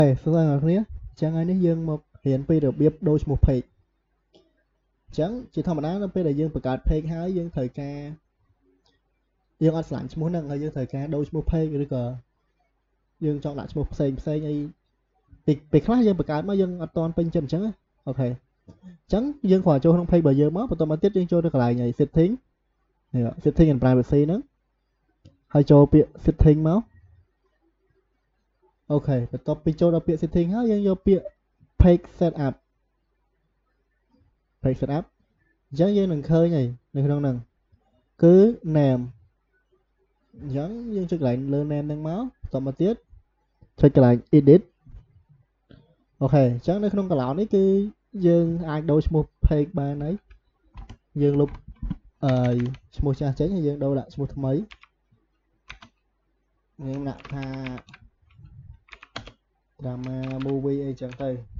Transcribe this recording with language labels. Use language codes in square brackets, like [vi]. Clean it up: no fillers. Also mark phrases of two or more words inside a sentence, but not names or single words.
[km] សួស្តីអ្នកនាងចឹងហើយនេះយើងមករៀនពីរបៀបដូរឈ្មោះ page ចឹងជាធម្មតានៅពេលដែលយើងបង្កើត page ហើយយើងត្រូវការយើងអត់ឆ្លាញ់ឈ្មោះហ្នឹងហើយយើងត្រូវការដូរឈ្មោះ page ឬក៏យើងចង់ដាក់ឈ្មោះផ្សេងអីពេលខ្លះយើងបង្កើតមកយើងអត់ទាន់ពេញចិត្តអញ្ចឹងអូខេចឹងយើងគ្រាន់ចូលក្នុង page របស់យើងមកបន្តមកទៀតយើងចូលទៅកន្លែង setting នេះ [en] setting and privacy [km] ហ្នឹងហើយចូលពាក្យ setting មក អូខេបន្ទាប់ពីចូលដល់ពាក្យ setting ហើយយើងយកពាក្យ [en] page setup [km] អញ្ចឹងយើងនឹងឃើ ញហើយនៅក្នុងហ្នឹងគឺ name អញ្ចឹងយើងចុចកន្លែងលើ name ហ្នឹងមកបន្តមកទៀតចុចកន្លែង edit អូខេអញ្ចឹងនៅក្នុងកន្លោននេះគឺយើងអាចដូរឈ្មោះ page បានហើយយើងលុបឈ្មោះចាស់ចេញហើយយើងដូរដាក់ឈ្មោះថ្មីយើងដាក់ថា [en] drama movie [km] អីចឹងទៅ